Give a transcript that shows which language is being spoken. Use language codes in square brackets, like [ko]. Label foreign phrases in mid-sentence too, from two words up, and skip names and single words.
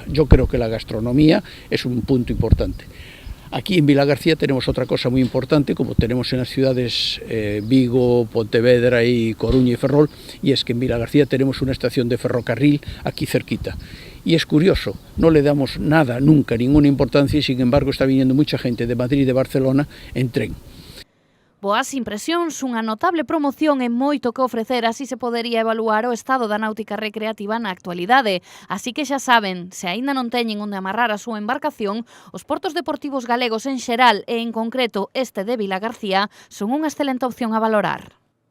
[es] Yo creo que la gastronomía es un punto importante. Aquí en Vilagarcía tenemos otra cosa muy importante, como tenemos en las ciudades Vigo, Pontevedra y Coruña y Ferrol, y es que en Vilagarcía tenemos una estación de ferrocarril aquí cerquita. Y es curioso, no le damos nada, nunca, ninguna importancia, y sin embargo está viniendo mucha gente de Madrid y de Barcelona en tren. [gl] Boas impresións, unha notable promoción e moito que ofrecer, así se podería evaluar o estado da náutica recreativa na actualidade. Así que xa saben, se aínda non teñen onde amarrar a súa embarcación, os portos deportivos galegos en xeral e en concreto este de Vilagarcía son unha excelente opción a valorar.